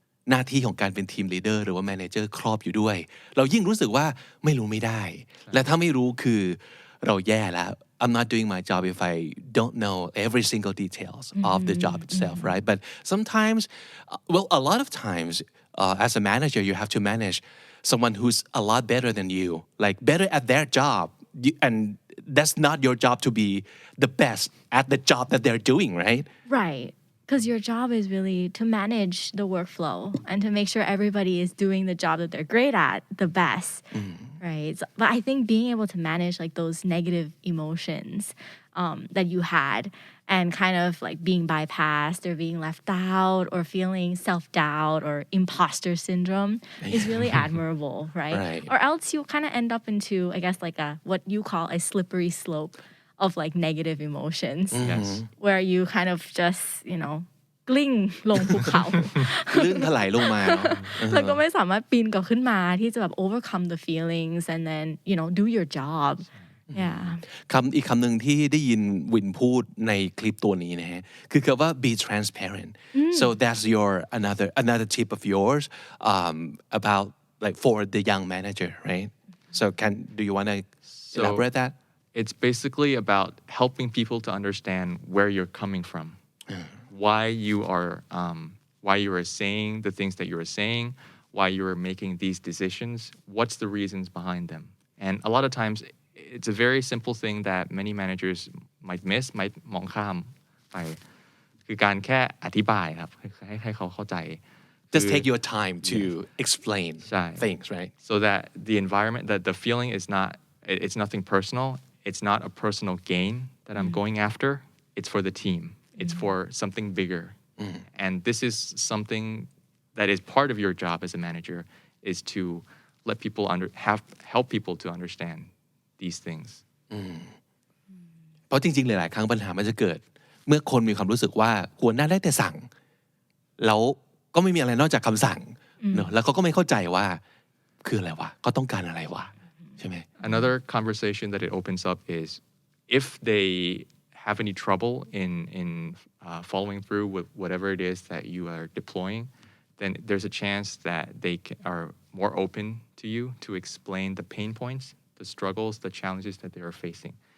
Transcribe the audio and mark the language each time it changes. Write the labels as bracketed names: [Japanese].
[Thai] หน้าที่ของการเป็นทีมลีดเดอร์หรือว่าแมเนเจอร์ครอบอยู่ด้วยเรายิ่งรู้สึกว่าไม่รู้ไม่ได้และถ้าไม่รู้คือเราแย่แล้ว [English] I'm not doing my job if I don't know every single details of the job itself right but sometimes well a lot of times as a manager you have to manage someone who's a lot better than you like better at their job and that's not your job to be the best at the job that they're doing right Right. Because your job is really to manage the workflow and to make sure everybody is doing the job that they're great at the best, right? But I think being able to manage like those negative emotions that you had and kind of like being bypassed or being left out or feeling self-doubt or imposter syndrome is really admirable, right? Or else you kind of end up into, I guess, like what you call a slippery slope of like negative emotions where you kind of just [Thai] กลิ้งลงภูเขา ลื่นถลายลงมาเนาะ แล้วก็ไม่สามารถปีนกลับขึ้นมาที่จะแบบ [English] overcome the feelings and then do your job yeah [Thai] อีกคำหนึ่งที่ได้ยินวินพูดในคลิปตัวนี้นะฮะคือคำว่า [English] be transparent so that's your another tip of yours about like for the young manager right so do you want to elaborate that It's basically about helping people to understand where you're coming from, why you are saying the things that you are saying, why you are making these decisions, what's the reasons behind them. And a lot of times, it's a very simple thing that many managers might miss, might [Thai] มองข้ามไปคือการแค่อธิบายครับให้เขาเข้าใจ [English] Just take your time to explain things, right? So that the environment, that the feeling is not, it's nothing personal.It's not a personal gain that I'm going after. It's for the team. It's for something bigger. And this is something that is part of your job as a manager is to let people help people to understand these things [Thai] เพราะจริงๆหลายๆครั้งปัญหามันจะเกิด เมื่อคนมีความรู้สึกว่าหัวหน้าได้แต่สั่งแล้วก็ไม่มีอะไรนอกจากคำสั่งเนอะแล้วเขาก็ไม่เข้าใจว่าคืออะไรวะก็ต้องการอะไรวะใช่ไหม [English] Another conversation that it opens up is if they have any trouble in following through with whatever it is that you are deploying, then there's a chance that they are more open to you to explain the pain points, the struggles, the challenges that they are facing.